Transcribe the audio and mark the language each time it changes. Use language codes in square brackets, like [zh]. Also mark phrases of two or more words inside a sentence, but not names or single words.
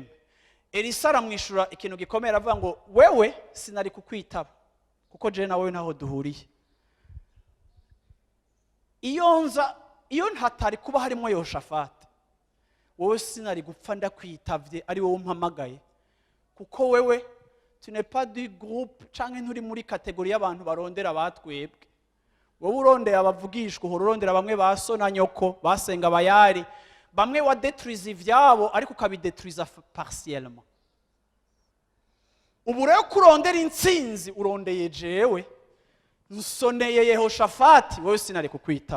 [rn] Elisa aramwishura ikintu gikomeye, aravuga ngo wewe sinari kukwitaba kuko je nawe naho duhuriye. Iyo ntatari kuba harimo Yoshafati, wowe sinari gupfa ndakwitavye ari wowe umpamagaye, kuko wewe [fr] tu n'es pas du groupe [rn] canke nturi muri kategori y'abantu barondera batwebwe. Wowe urondeye abavugishwa, urondera bamwe ba so na nyoko basenga bayari, bamwe wa détruise ivyabo ariko ukabidétruisa partiellement. Ubu rero kurondera intsinzi urondeye jewe, nsoneye Yehoshafati, wowe sinari kukwita.